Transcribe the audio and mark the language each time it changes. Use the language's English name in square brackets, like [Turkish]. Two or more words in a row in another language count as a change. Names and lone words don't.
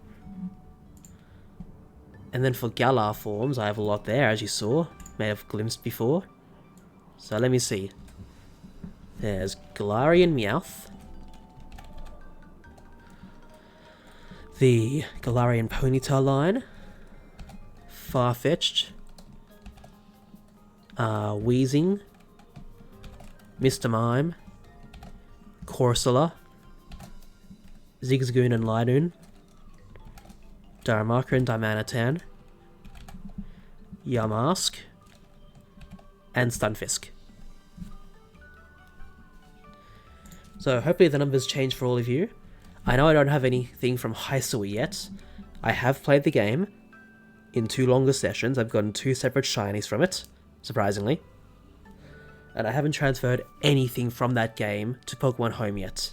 [English] And then for Galar forms, I have a lot there, as you saw. May have glimpsed before. So let me see. There's Galarian Meowth. The Galarian Ponyta line. Farfetch'd. Weezing. Mr. Mime. Corsola. Zigzagoon and Linoon. Darumaka and Dimanitan. Yamask. And Stunfisk. So hopefully the numbers change for all of you. I know I don't have anything from Hisui yet. I have played the game in 2 longer sessions. I've gotten 2 separate shinies from it, surprisingly. And I haven't transferred anything from that game to Pokemon Home yet.